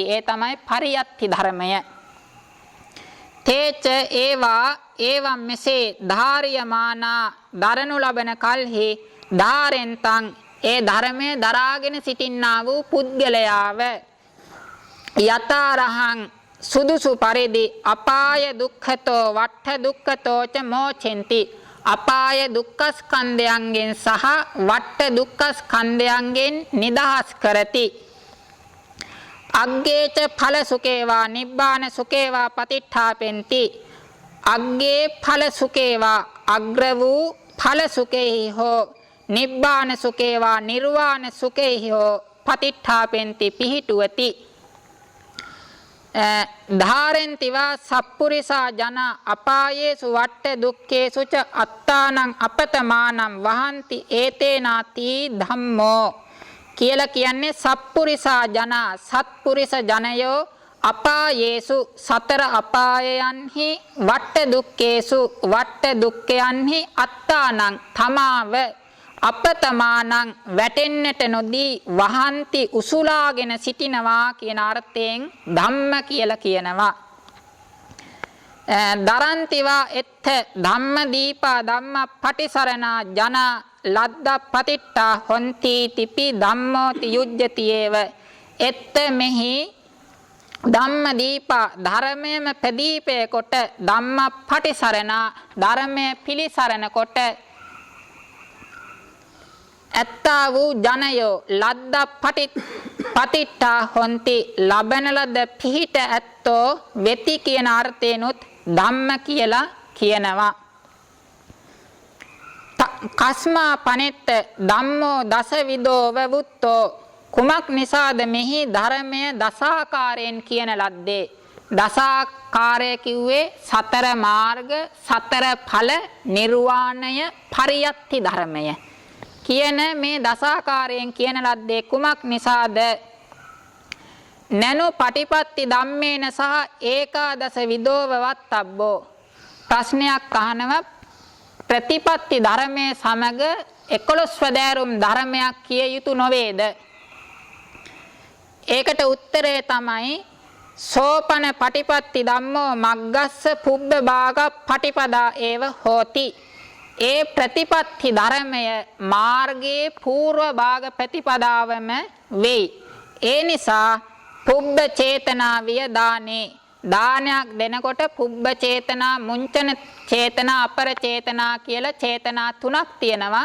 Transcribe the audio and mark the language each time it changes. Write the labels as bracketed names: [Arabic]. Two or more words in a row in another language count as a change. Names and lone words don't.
[Sinhala] ඒ තමයි පරියත්ති ධර්මය. [Pali] තේච ඒවා ඒවම් [Sinhala] මෙසේ ධාරියමානා දරනු ලබන කල්හි ධාරෙන්තං ඒ ධර්මයේ දරාගෙන සිටින්නා වූ පුද්ගලයාව යතරහං සුදුසු පරිදි [Pali] අපාය දුක්ඛතෝ වට්ඨ දුක්ඛතෝ ච මෝචෙන්ති [Sinhala] අපාය දුක්ඛ ස්කන්ධයන්ගෙන් සහ වට්ඨ දුක්ඛ ස්කන්ධයන්ගෙන් නිදහස් කරති. [Pali] අග්ගේච ඵල සුකේවා නිබ්බාන සුකේවා පතිට්ඨාපෙන්ති අග්ගේ ඵල සුකේවා [Sinhala] අග්‍ර වූ ඵල සුකේහි හෝ [Pali] නිබ්බාන සුකේවා [Sinhala] නිර්වාණ සුකේහි හෝ [Pali] පතිට්ඨාපෙන්ති පිහිටුවති. ධාරෙන්තිවා සප්පුරිසා ජන අපායේසු වට්ඨ දුක්ඛේසු ච අත්තානං අපතමානං වහන්ති ඒතේනාති ධම්මෝ [Sinhala] කියලා කියන්නේ [Pali] සප්පුරිසා ජන [Sinhala] සත්පුරිස ජනයෝ අපායේසු සතර අපායයන්හි [Pali] වට්ඨ දුක්ඛේසු [Sinhala] වට්ඨ දුක්ඛයන්හි අත්තානං තමාව අපතමානං වැටෙන්නට නොදී වහන්ති උසුලාගෙන සිටිනවා කියන අර්ථයෙන් ධම්ම කියලා කියනවා. [Pali] දරන්තිවා එත්ත ධම්ම දීපා ධම්ම පටිසරණා ජන ලද්ද පතිට්ඨා හොන්ති තිපි ධම්මෝති යුජ්ජතියේව එත්ත මෙහි ධම්ම දීපා [Sinhala] ධර්මයේම ප්‍රදීපේ කොට [Pali] ධම්ම පටිසරණා [Sinhala] ධර්මයේ පිළිසරණ කොට ඇත්තා වූ ජනයෝ [Pali] ලද්ද පතිට්ඨා හොන්ති [Sinhala] ලබන ලද පිහිට ඇත්තෝ වෙති කියන අර්ථේනොත් ධම්ම කියලා කියනවා. [Pali] කස්මා පනෙත්ත ධම්මෝ දසවිදෝ වවුත්තෝ [Sinhala] කුමක් නිසාද මෙහි ධර්මය දසාකාරයෙන් කියන ලද්දේ. දසාකාරය කිව්වේ සතර මාර්ග සතර ඵල නිර්වාණය පරියත්ති ධර්මය කියන මේ දසාකාරයෙන් කියන ලද්දේ කුමක් නිසාද? [Pali] නනු පටිපත්ති ධම්මේන සහ ඒකාදස විදෝව වත්තබ්බෝ [Sinhala] ප්‍රශ්නයක් අහනවා ප්‍රතිපත්ති ධර්මයේ සමග 11 වදෑරුම් ධර්මයක් කිය යුතු නොවේද? ඒකට උත්තරය තමයි [Pali] සෝපන පටිපත්ති ධම්මෝ මග්ගස්ස පුබ්බ භාග පටිපදා ඒව හෝති. [Sinhala] ඒ ප්‍රතිපත්ති ධර්මය මාර්ගයේ పూర్ව භාග ප්‍රතිපදාවම වෙයි. ඒ නිසා [Pali] පුබ්බ චේතනා [Sinhala] වියදානේ දානයක් දෙනකොට [Pali] පුබ්බ චේතනා මුංචන චේතනා අපර චේතනා [Sinhala] කියලා චේතනා තුනක් තියෙනවා.